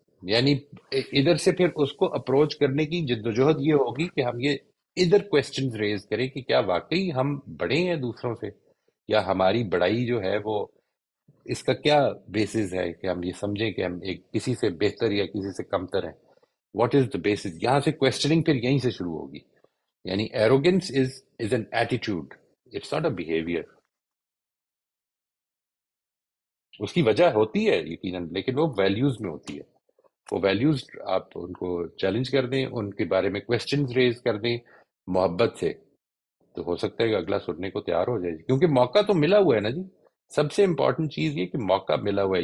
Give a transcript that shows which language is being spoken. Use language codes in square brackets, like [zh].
[ur] یعنی ادھر سے پھر اس کو اپروچ کرنے کی جدوجہد یہ ہوگی کہ ہم یہ ادھر کویسچنز ریز کریں کہ کیا واقعی ہم بڑے ہیں دوسروں سے، یا ہماری بڑائی جو ہے وہ اس کا کیا بیسز ہے کہ ہم یہ سمجھیں کہ ہم ایک کسی سے بہتر یا کسی سے کمتر ہیں. [en] What is the basis? [ur] یہاں سے کویسچننگ پھر یہیں سے شروع ہوگی. [en] یعنی arrogance is an attitude, it's not a behaviour. [ur] اس کی وجہ ہوتی ہے یقیناً، لیکن وہ ویلیوز میں ہوتی ہے. وہ ویلیوز آپ ان کو چیلنج کر دیں، ان کے بارے میں کویسچنز ریز کر دیں محبت سے، تو ہو سکتا ہے کہ اگلا سننے کو تیار ہو جائے. کیونکہ موقع تو ملا ہوا ہے نا جی. سب سے امپورٹنٹ چیز یہ کہ موقع ملا ہوا ہے.